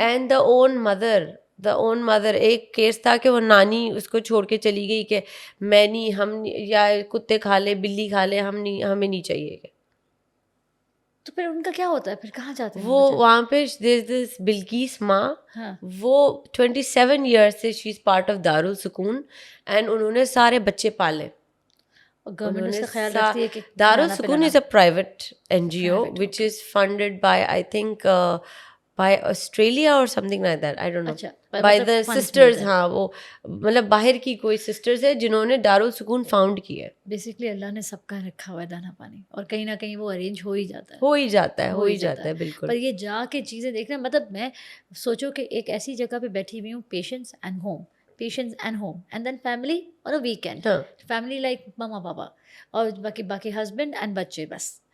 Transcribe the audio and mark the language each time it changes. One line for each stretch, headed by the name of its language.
English: and the own mother,
Urdu: ایک case تھا کہ وہ نانی اس کو چھوڑ کے چلی گئی کہ میں نہیں, ہم یا کتے کھا لے بلی کھا لے, ہمیں نہیں چاہیے. تو پھر ان کا کیا ہوتا ہے, پھر کہاں جاتے ہیں وہ وہاں پہ بلقیس ماں, وہ 27 ایئرس سے
English: she is part of
Urdu: دارالسکون, اینڈ انہوں نے سارے بچے پالے. گورنمنٹ اس کا خیال رکھتی ہے کہ
English: Darul Sukun is a private NGO which is funded by I think by Australia or something like that, I don't know, by the sisters.
Urdu: ہاں وہ مطلب باہر کی کوئی سسٹرز ہے جنہوں نے دارالسکون فاؤنڈ کی ہے. بیسکلی اللہ نے سب کا رکھا ہوا ہے دانا پانی, اور کہیں نہ کہیں وہ ارینج ہو ہی جاتا ہے بالکل. پر یہ جا کے چیزیں دیکھنا, مطلب میں سوچو کہ ایک ایسی جگہ پہ بیٹھی ہوئی ہوں, patience and home and then family اور ویکینڈ, فیملی لائک ماما پاپا اور باقی ہسبینڈ اینڈ بچے بس.